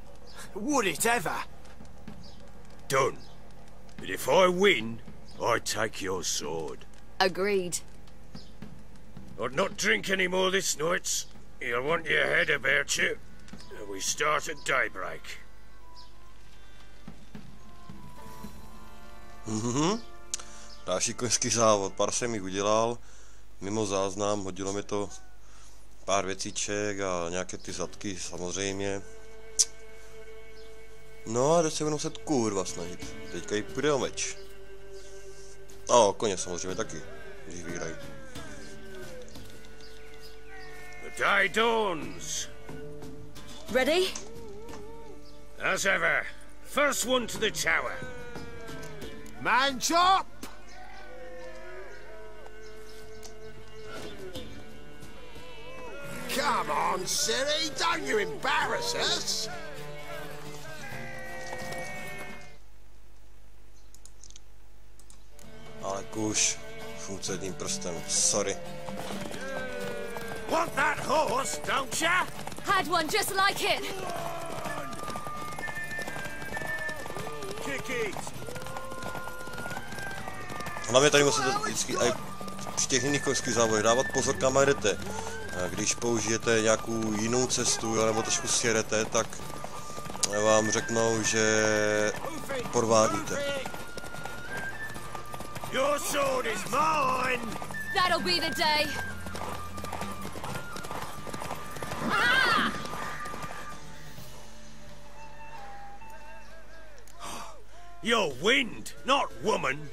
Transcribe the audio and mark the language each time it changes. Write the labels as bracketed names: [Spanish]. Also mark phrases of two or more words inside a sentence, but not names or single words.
[English] Would it ever? Done. But if I win, I take your sword. Agreed. I'd not drink any more this night. You'll want your head about you. We start at daybreak. [Czech] Další koňský závod. Pár jsem jich udělal. Mimo záznam, hodilo mi to pár věcíček a nějaké ty zadky samozřejmě. No a teď se budu muset kurva snažit. Teďka jí půjde o meč. A o koně samozřejmě taky, když vyhrají. [English] The day dawns. Ready? As ever. First one to the tower. Man chop! Come on, Ciri, don't you embarrass us! [Czech] Ale kůž, funkce jedním prstem, sorry. [English] Want that horse, don't ya? Had one just like it. Kick it. [Czech] Hlavně tady musíte vždycky aj při těch jiných koňských závodech dávat pozor, kam jdete. Když použijete nějakou jinou cestu, nebo trošku sjedete, tak vám řeknou, že podvádíte. [English] Your sword is mine! That'll be the day. You're wind, not woman.